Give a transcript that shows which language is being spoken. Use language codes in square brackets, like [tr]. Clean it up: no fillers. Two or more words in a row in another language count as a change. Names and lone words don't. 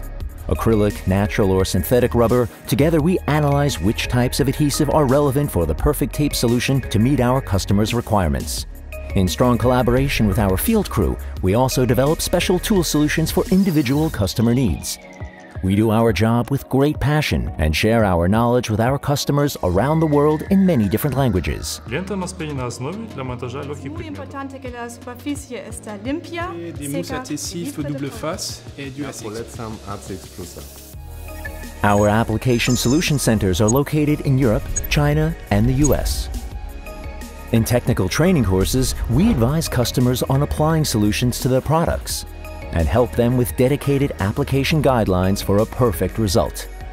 [en] Acrylic, natural, or synthetic rubber, together we analyze which types of adhesive are relevant for the perfect tape solution to meet our customers' requirements. In strong collaboration with our field crew, we also develop special tool solutions for individual customer needs. We do our job with great passion and share our knowledge with our customers around the world in many different languages. [ru] Лента на спеянной основе для монтажа легких [es] Muy [ru] предметов. [es] importante que la superficie está limpia, [fr] Des mousses [es] seca, [fr] adhésifs [es] lista de [fr] double [es] color. [fr] face et du ACX. [pl] Polecam ACX+. [en] Our application solution centers are located in Europe, China, and the US. In technical training courses, we advise customers on applying solutions to their products and help them with dedicated application guidelines for a perfect result.